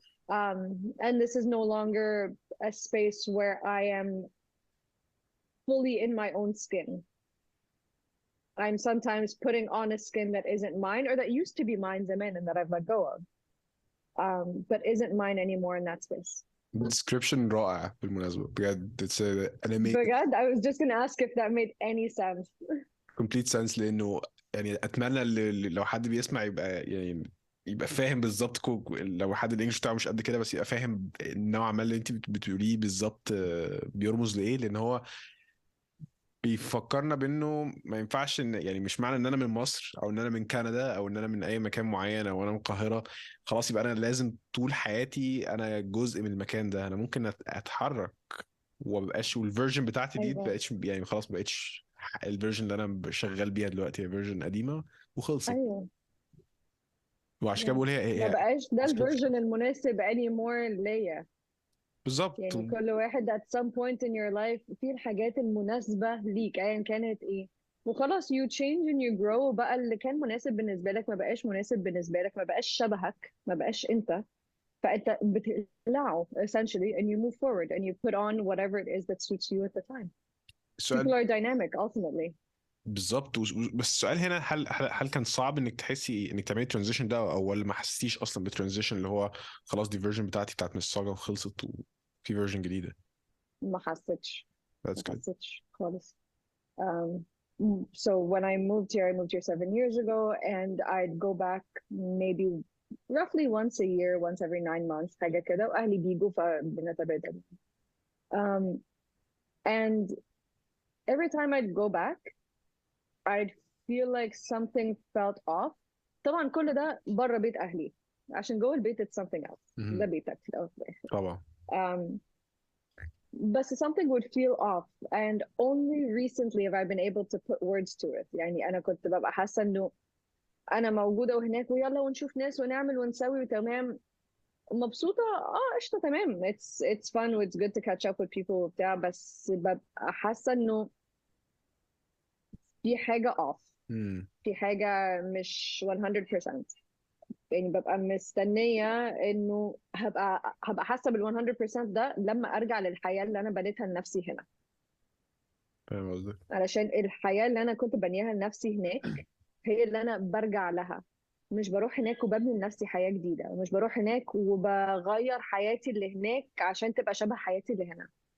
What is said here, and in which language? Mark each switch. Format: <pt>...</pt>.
<en>And this is no longer a space where I am fully in my own skin. I'm sometimes putting on a skin that isn't mine, or that used to be mine</en> <ar>زمان</ar> <en>and that I've let go of, but isn't mine anymore in that space. description</en> <ar>رائع بالمناسبة بجد.</ar> <en>It's an amazing</en> <ar>بجد,</ar> <en>I was just gonna ask if that made any sense. complete sense.</en> <ar>لأنه يعني أتمنى لو حد بيسمع يبقى يعني يبقى فاهم بالظبط. لو حد الانجليش بتاعه مش قد كده بس يبقى فاهم نوعا ما اللي انت بتقوليه بالظبط بيرمز لايه. لان هو بيفكرنا بانه ما ينفعش ان يعني مش معنى ان انا من مصر او ان انا من كندا او ان انا من اي مكان معين او انا من القاهره خلاص يبقى انا لازم طول حياتي انا جزء من المكان ده. انا ممكن اتحرك ومبقاش، والفيرجن بتاعتي دي أيوة. بقتش يعني خلاص بقتش الفيرجن اللي انا شغال بيها دلوقتي، هي فيرجن قديمه وخلصت. أيوة. وعشان كده</ar> <en>Yeah.</en> <ar>بقول ما بقاش ده</ar> <en>description.</en> <ar>الفيرجن المناسب</ar> <en>anymore</en> <ar>ليا. بالظبط. يعني كل واحد</ar> <en>at some point in your life</en> <ar>في الحاجات المناسبة ليك أيا كانت إيه، وخلاص</ar> <en>you change and you grow.</en> <ar>بقى اللي كان مناسب بالنسبة لك ما بقاش مناسب بالنسبة لك، ما بقاش شبهك، ما بقاش أنت. فأنت بتقلعه</ar> <en>essentially and you move forward and you put on whatever it is that suits you at the time.</en> <ar>السؤال</ar> <en>People are dynamic ultimately.</en> <ar>بالظبط. بس السؤال هنا هل كان صعب انك تحسي انك تعملي ترانزيشن ده، او ولا ما حسيتيش اصلا بالترانزيشن اللي هو خلاص دي فيرجن بتاعتي بتاعت الساجا وخلصت وفي فيرجن جديده؟ ما حسيتش</ar> <en>That's</en> <ar>ما</ar> <en>good.</en> <ar>حسيتش خالص.</ar> <en>Um, so when I moved here 7 years ago, and I'd go back maybe roughly once a year, once every 9 months</en> <ar>حاجة كده، وأهلي بيجوا فبنتبادل.</ar> <en>And every time I'd go back, I'd feel like something felt off.</en> <ar>طبعا كل ده بره بيت أهلي، عشان جوه البيت</ar> <en>it's something else.</en> <ar>ده بيتك في الأول وفي الآخر. طبعا.</ar> <en>But something would feel off, and only recently have I been able to put words to it.</en> <ar>يعني أنا كنت ببقى حاسة إنه أنا موجودة وهناك ويلا ونشوف ناس ونعمل ونسوي وتمام، مبسوطة قشطة تمام.</ar> <en>It's fun, it's good to catch up with people</en> <ar>وبتاع، بس ببقى حاسة إنه في حاجة off، في حاجة مش 100%. يعني ببقى مستنية إنه هبقى حاسة بال 100% ده لما أرجع للحياة اللي أنا بنيتها لنفسي هنا. فاهم قصدك. علشان الحياة اللي أنا كنت بنيها لنفسي هناك هي اللي أنا برجع لها. مش بروح هناك وببني لنفسي حياة جديدة، ومش بروح هناك وبغير حياتي اللي هناك عشان تبقى شبه حياتي اللي هنا.</ar>